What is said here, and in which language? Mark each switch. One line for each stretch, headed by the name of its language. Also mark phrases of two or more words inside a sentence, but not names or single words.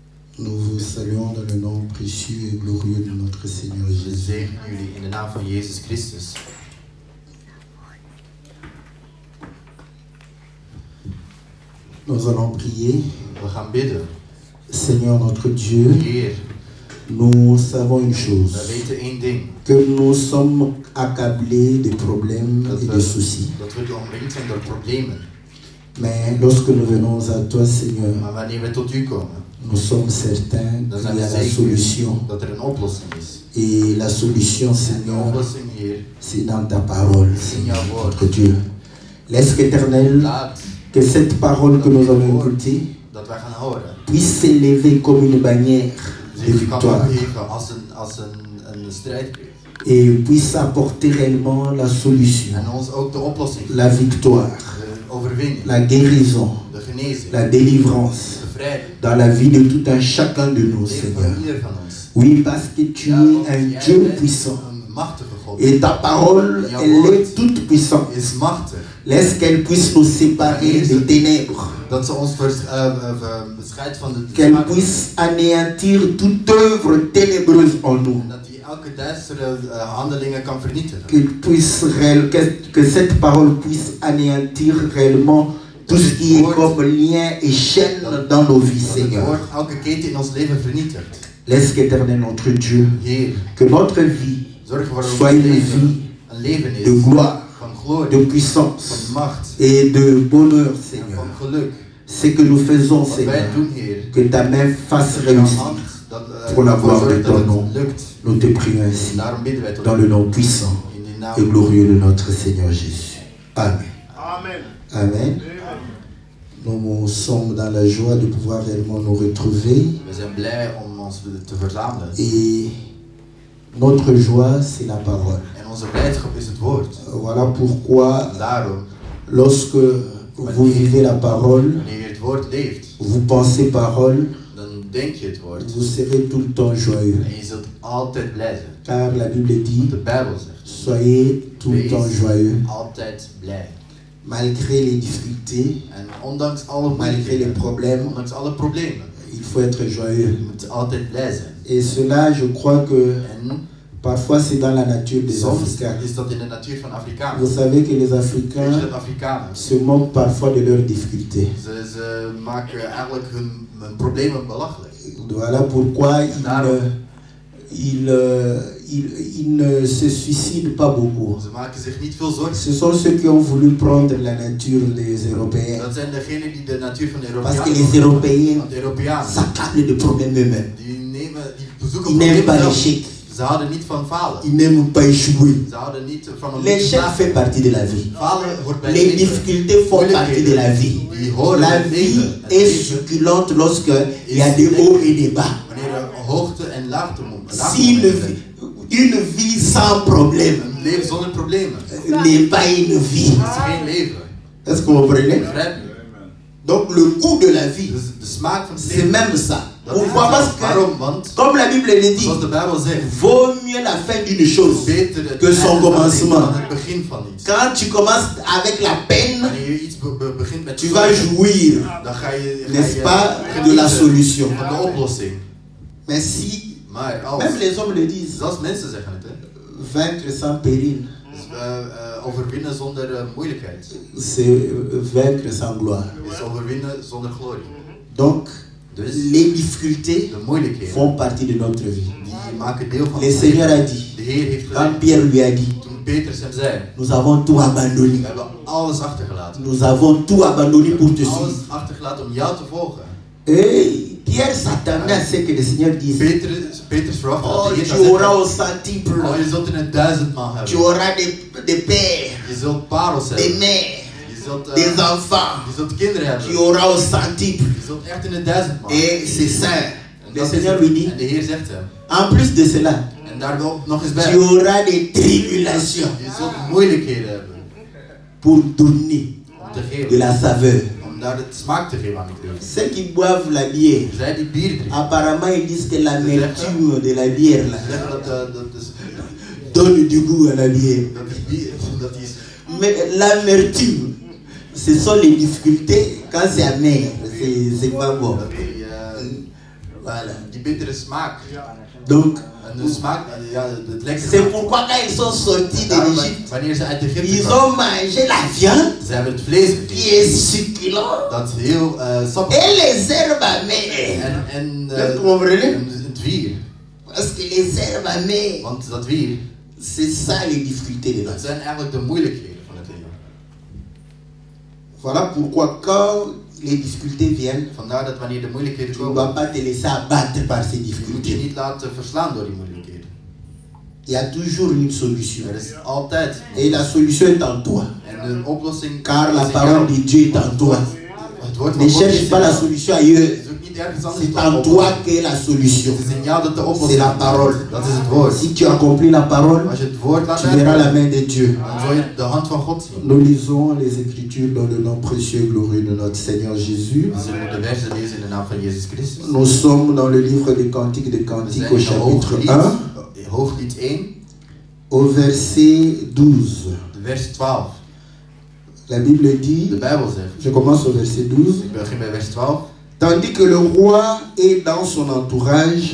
French: Nous vous saluons dans le nom précieux et glorieux de notre Seigneur
Dutch: We
French: Jésus.
Dutch: zegenen jullie in de naam van Jezus Christus.
French: Nous allons prier.
Dutch: We gaan bidden.
French: Seigneur notre Dieu,
Dutch: Heer,
French: nous savons une chose,
Dutch: wij weten één ding.
French: que nous sommes accablés de problèmes et de soucis.
Dutch: Dat we omringd zijn door problemen.
French: Mais lorsque nous venons à toi, Seigneur,
Dutch: Maar wanneer we tot u komen,
French: nous sommes certains
Dutch: dan
French: qu'il
Dutch: zijn
French: y
Dutch: we
French: a la
Dutch: zeker
French: solution.
Dutch: dat er een oplossing is.
French: Et la solution,
Dutch: En de
French: Seigneur,
Dutch: oplossing, Heer,
French: c'est dans ta parole,
Dutch: in
French: Seigneur
Dutch: jouw woord.
French: notre Dieu. Laisse qu'Éternel,
Dutch: Laat
French: que cette parole que nous allons écouter
Dutch: dat wij gaan horen.
French: puisse s'élever comme une bannière de
Dutch: Zich kan
French: victoire
Dutch: opheffen als een strijdbeeld.
French: et puisse apporter réellement la solution,
Dutch: En ons ook de oplossing,
French: la victoire,
Dutch: de overwinning,
French: la guérison,
Dutch: de genezing,
French: la délivrance
Dutch: de vrijheid.
French: dans la vie de tout un chacun de nous,
Dutch: Leven
French: Seigneur.
Dutch: van ieder van ons.
French: Oui, parce que tu
Dutch: Ja,
French: es
Dutch: want
French: un
Dutch: jij
French: Dieu
Dutch: bent
French: puissant
Dutch: een machtige God.
French: et ta parole, elle est toute puissante.
Dutch: Is machtig.
French: Laisse qu'elle puisse nous séparer des ténèbres,
Dutch: Dat ze ons bescheidt van de
French: qu'elle
Dutch: schaduw.
French: puisse anéantir toute œuvre ténébreuse en nous.
Dutch: En dat die elke duistere handelingen kan vernietigen.
French: Que cette parole puisse anéantir réellement tout ce qui est comme lien et chaîne dans nos vies,
Dutch: Dat het
French: Seigneur.
Dutch: woord elke keten in ons leven vernietigt.
French: Laisse qu'Éternel notre Dieu,
Dutch: Heer,
French: que notre vie
Dutch: zorg ervoor dat
French: soit
Dutch: ons
French: une
Dutch: leven
French: vie
Dutch: een leven is
French: de gloire,
Dutch: van
French: de
Dutch: glorie,
French: puissance
Dutch: van macht
French: et de bonheur,
Dutch: en
French: Seigneur.
Dutch: van geluk.
French: Ce que nous faisons,
Dutch: Wat wij
French: Seigneur,
Dutch: doen, Heer,
French: que ta main fasse
Dutch: dat jouw
French: réussir.
Dutch: hand dat,
French: Pour la
Dutch: ervoor
French: gloire de
Dutch: zorgt dat
French: ton
Dutch: het
French: nom.
Dutch: lukt.
French: Nous te prions ainsi,
Dutch: En daarom bidden wij tot
French: dans
Dutch: u
French: le nom puissant
Dutch: in de
French: et
Dutch: naam.
French: glorieux de notre Seigneur Jésus. Amen.
Dutch: Amen.
French: Amen. Nous sommes dans la joie de pouvoir réellement nous retrouver.
Dutch: We zijn blij om ons te verzamelen.
French: Et notre joie, c'est la parole.
Dutch: En onze blijdschap is het woord.
French: Voilà pourquoi,
Dutch: En daarom,
French: lorsque vous vivez la parole,
Dutch: wanneer je het woord leeft,
French: vous pensez parole,
Dutch: dan denk je het woord.
French: vous serez tout le temps joyeux.
Dutch: En je zult altijd blij zijn.
French: Car la Bible dit,
Dutch: De Bijbel zegt,
French: soyez tout le temps joyeux.
Dutch: altijd blij.
French: Malgré les difficultés,
Dutch: En ondanks alle
French: malgré les
Dutch: moeilijkheden,
French: problèmes,
Dutch: ondanks alle problemen,
French: il faut être joyeux.
Dutch: je moet altijd blij zijn.
French: Et cela, je crois que
Dutch: En
French: parfois c'est dans la nature des
Dutch: soms
French: Africains.
Dutch: is dat in de natuur van Afrikanen.
French: Vous savez que les
Dutch: Weet je
French: Africains
Dutch: dat Afrikanen,
French: se moquent parfois de leurs difficultés.
Dutch: ze maken eigenlijk hun problemen belachelijk.
French: Voilà pourquoi ils ne se suicident pas beaucoup.
Dutch: Ze maken zich niet veel zorgen.
French: Ce sont ceux qui ont voulu prendre la nature des Européens.
Dutch: Dat zijn degenen die de natuur van de
French: Parce que
Dutch: Europeanen.
French: les Européens
Dutch: Want de Europeanen,
French: s'accablent de problèmes eux-mêmes.
Dutch: die bezoeken
French: Ils n'aiment pas
Dutch: problemen zelf.
French: l'échec.
Dutch: Ze houden niet van falen.
French: Ils n'aiment pas échouer.
Dutch: Ze houden niet van een
French: L'échec fait partie de la vie.
Dutch: Falen hoort bij
French: Les
Dutch: het leven.
French: difficultés font partie de la vie.
Dutch: Die horen
French: La
Dutch: bij het
French: vie
Dutch: leven. Het
French: est
Dutch: leven,
French: succulente lorsqu'il y a des hauts et des bas.
Dutch: wanneer er hoogte en laagte
French: Si une vie sans problème
Dutch: Een leven zonder problemen.
French: n'est pas une vie.
Dutch: Het is geen leven.
French: Est-ce que vous comprenez?
Dutch: Begrijp je?
French: Donc le goût de la vie,
Dutch: Dus de smaak van het
French: c'est
Dutch: leven.
French: même ça.
Dutch: Dat is
French: Pourquoi?
Dutch: het.
French: Parce que,
Dutch: Waarom? Want,
French: comme la Bible le dit,
Dutch: zoals de Bijbel zegt,
French: vaut mieux la fin d'une chose
Dutch: beter het
French: que son
Dutch: einde van
French: commencement.
Dutch: dan het begin van iets.
French: Quand tu commences avec la peine,
Dutch: Wanneer je iets begint met
French: tu vas jouir,
Dutch: dan ga je
French: n'est-ce pas, de la solution.
Dutch: van de oplossing.
French: Mais si,
Dutch: Maar als,
French: même les hommes le disent,
Dutch: zelfs mensen zeggen het, hè.
French: vaincre sans péril,
Dutch: Dus, overwinnen zonder moeilijkheid.
French: c'est vaincre sans gloire.
Dutch: Is overwinnen zonder glorie.
French: Donc,
Dutch: Dus
French: les difficultés
Dutch: de moeilijkheden,
French: font partie de notre vie.
Dutch: die maken deel van
French: Le
Dutch: ons
French: Seigneur
Dutch: leven.
French: a dit,
Dutch: De Heer heeft
French: quand
Dutch: gezegd,
French: Pierre lui a dit,
Dutch: toen Petrus hem zei,
French: nous avons tout abandonné.
Dutch: we hebben alles achtergelaten.
French: Nous avons tout abandonné pour te
Dutch: Alles
French: suivre.
Dutch: achtergelaten om jou te volgen.
French: Et Pierre s'attendait à ce que le Seigneur dise,
Dutch: Petrus verwachtte
French: oh,
Dutch: dat de Heer
French: tu
Dutch: zou
French: auras
Dutch: zeggen,
French: au centuple,
Dutch: oh, je zult er een 1000-maal
French: tu
Dutch: hebben.
French: auras des pères,
Dutch: Je zult parels
French: des
Dutch: hebben.
French: mères,
Dutch: Je zult,
French: des enfants.
Dutch: je zult kinderen hebben.
French: Tu auras au centuple.
Dutch: Je zult echt in een 1000-maal.
French: Et c'est ça.
Dutch: En
French: Le
Dutch: dat is
French: Seigneur
Dutch: het.
French: lui dit,
Dutch: En de Heer zegt hem.
French: en plus de cela,
Dutch: En daar nog eens bij.
French: tu auras des tribulations
Dutch: Je zult moeilijkheden hebben.
French: pour donner
Dutch: Om te
French: de
Dutch: geven.
French: la saveur.
Dutch: Om daar de smaak te geven aan het leven.
French: Ceux qui boivent la bière,
Dutch: Zij die bier drinken.
French: apparemment ils disent que l'amertume de la bière là,
Dutch: Ze zeggen dat is
French: donne du goût à la bière.
Dutch: dat is bier. Dat is
French: Mais l'amertume, ce sont les difficultés quand c'est amer. C'est pas bon.
Dutch: dat die
French: Voilà.
Dutch: Die bittere smaak.
French: Donc,
Dutch: En de smaak, ja, het lekkere.
French: c'est pourquoi quand ils sont sortis de
Dutch: Daarom,
French: l'Égypte,
Dutch: wanneer ze uit Egypte
French: ils
Dutch: kwamen,
French: ont mangé la viande
Dutch: ze hebben het vlees
French: qui
Dutch: gegeten.
French: est succulent
Dutch: Dat is heel sappig.
French: et les herbes amères.
Dutch: En
French: Vous comprenez?
Dutch: het wier.
French: Parce que les herbes amères,
Dutch: Want dat wier,
French: c'est ça les difficultés de la
Dutch: dat
French: vie.
Dutch: zijn eigenlijk de moeilijkheden van het leven.
French: Voilà pourquoi quand les difficultés viennent,
Dutch: Vandaar dat wanneer de moeilijkheden
French: tu ne
Dutch: komen,
French: dois pas te laisser abattre par ces
Dutch: je moet je
French: difficultés.
Dutch: niet laten verslaan door die moeilijkheden.
French: Il y a toujours une solution.
Dutch: Er is altijd.
French: Et la solution est en toi.
Dutch: En de oplossing
French: Car la
Dutch: is in
French: parole
Dutch: jou.
French: de Dieu est en toi.
Dutch: Het woord
French: Ne
Dutch: van God is
French: cherche
Dutch: in
French: pas la
Dutch: jou.
French: solution ailleurs.
Dutch: Zoek niet ergens anders
French: C'est
Dutch: de
French: en toi
Dutch: oplossing.
French: qu'est la solution.
Dutch: Het is in jou dat de
French: C'est
Dutch: oplossing
French: la
Dutch: is.
French: parole.
Dutch: Dat is het woord.
French: Si tu accomplis la parole,
Dutch: Als je het woord laat
French: tu verras la
Dutch: uitkomen,
French: main de Dieu.
Dutch: dan zul je de hand van God zien.
French: Nous lisons les Écritures dans le nom précieux et glorieux de notre Seigneur Jésus.
Dutch: We zullen de versen lezen in de naam van Jezus Christus.
French: Nous sommes dans le livre des Cantiques des
Dutch: We
French: Cantiques
Dutch: zijn
French: au
Dutch: in de
French: chapitre 1,
Dutch: Hooglied 1,
French: au verset 12.
Dutch: de vers 12.
French: La Bible
Dutch: De
French: dit,
Dutch: Bijbel zegt,
French: je commence au verset 12,
Dutch: ik begin bij vers 12.
French: tandis que le roi est dans son entourage,